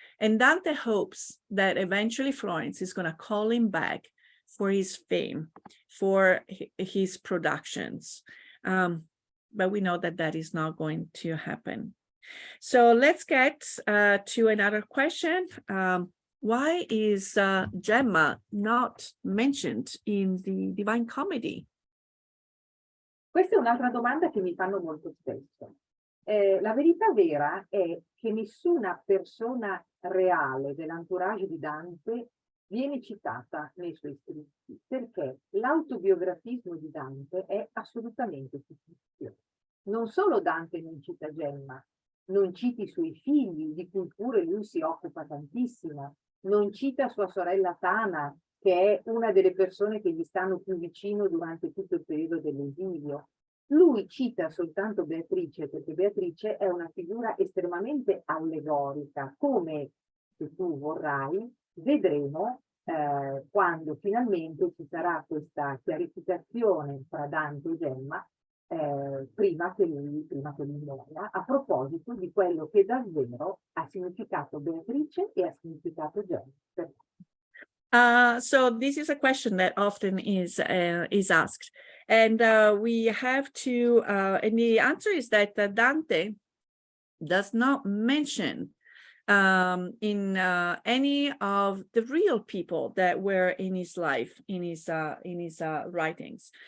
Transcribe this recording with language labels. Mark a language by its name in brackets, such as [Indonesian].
[English] And Dante hopes that eventually Florence is going to call him back for his fame, for his productions. But we know that that is not going to happen. So let's get to another question. Why is Gemma not mentioned in the Divine Comedy? [Italian] Questa è un'altra domanda che mi fanno molto spesso. La verità vera è che nessuna persona reale dell'entourage di Dante viene citata nei suoi scritti, perché l'autobiografismo di Dante è assolutamente fittizio. Non solo Dante non cita Gemma, non cita i suoi figli, di cui pure lui si occupa tantissimo, non cita sua sorella Tana, che è una delle persone che gli stanno più vicino durante tutto il periodo dell'esilio. Lui cita soltanto Beatrice, perché Beatrice è una figura estremamente allegorica, come, se tu vorrai, vedremo quando finalmente ci sarà questa chiarificazione tra Dante e Gemma, prima che lui muoia, a proposito di quello che davvero ha significato Beatrice e ha significato Gemma. [English] So this is a question that often is asked, and we have to, and the answer is that Dante does not mention in any of the real people that were in his life, in his writings.